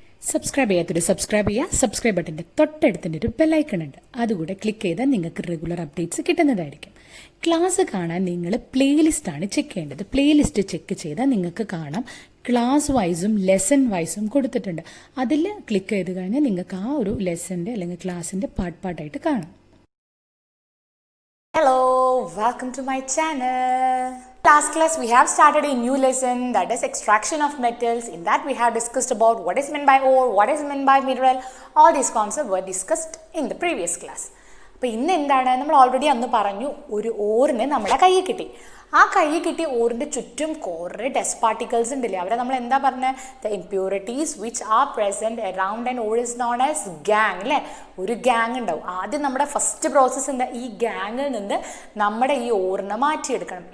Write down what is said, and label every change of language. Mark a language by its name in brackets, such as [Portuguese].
[Malayalam] Subscribe ചെയ്യാത്തൊരു subscribe ചെയ്യുക. Subscribe ബട്ടൻ്റെ തൊട്ടടുത്തിൻ്റെ ഒരു ബെല്ലൈക്കൺ ഉണ്ട്, അതുകൂടെ ക്ലിക്ക് ചെയ്താൽ നിങ്ങൾക്ക് റെഗുലർ അപ്ഡേറ്റ്സ് കിട്ടുന്നതായിരിക്കും. ക്ലാസ് കാണാൻ നിങ്ങൾ പ്ലേലിസ്റ്റാണ് ചെക്ക് ചെയ്യേണ്ടത്. പ്ലേലിസ്റ്റ് ചെക്ക് ചെയ്താൽ നിങ്ങൾക്ക് കാണാം ക്ലാസ് വൈസും ലെസൺ വൈസും കൊടുത്തിട്ടുണ്ട്. അതിൽ ക്ലിക്ക് ചെയ്ത് കഴിഞ്ഞാൽ നിങ്ങൾക്ക് ആ ഒരു ലെസൻ്റെ അല്ലെങ്കിൽ ക്ലാസ്സിൻ്റെ പാർട്ടായിട്ട് കാണാം. [English] Hello, welcome to my channel. Last class we have started a new lesson, that is extraction of metals. In that we have discussed about what is meant by ore, what is meant by mineral. All these concepts were discussed in the previous class. [Malayalam] അപ്പോൾ ഇന്ന് എന്താണ്, നമ്മൾ already അന്ന് പറഞ്ഞു ഒരു ഓറിന് നമ്മുടെ കയ്യിൽ കിട്ടി. ആ കയ്യിൽ കിട്ടിയ ഓറിൻ്റെ ചുറ്റും കുറേ ഡസ്റ്റ് പാർട്ടിക്കിൾസ് ഉണ്ടല്ലേ, അവരെ നമ്മൾ എന്താ പറഞ്ഞത്, [English] the impurities which are present around and or is known as gang [Malayalam] അല്ലേ. ഒരു ഗ്യാങ് ഉണ്ടാവും. ആദ്യം നമ്മുടെ ഫസ്റ്റ് പ്രോസസ്സ് എന്താ, ഈ ഗ്യാങ്ങിൽ നിന്ന് നമ്മുടെ ഈ ഓറിനെ മാറ്റിയെടുക്കണം.